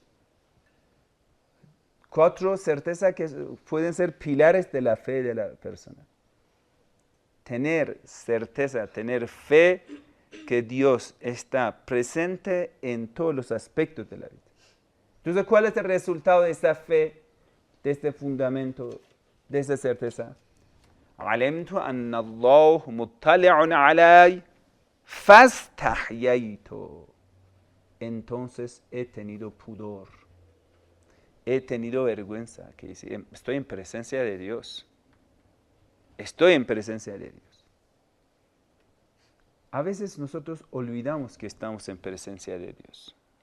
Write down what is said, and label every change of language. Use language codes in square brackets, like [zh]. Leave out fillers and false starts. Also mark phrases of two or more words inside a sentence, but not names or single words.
[es] 4 certezas que pueden ser pilares de la fe de la persona. Tener certeza, tener fe que Dios está presente en todos los aspectos de la vida. Entonces, ¿cuál es el resultado de esta fe, de este fundamento, de esta certeza? [ar] علمت أن الله مطلع علي فاستحييت. [es] Entonces he tenido pudor. He tenido vergüenza. Que dice, estoy en presencia de Dios. Estoy en presencia de Dios. A veces nosotros olvidamos que estamos en presencia de Dios.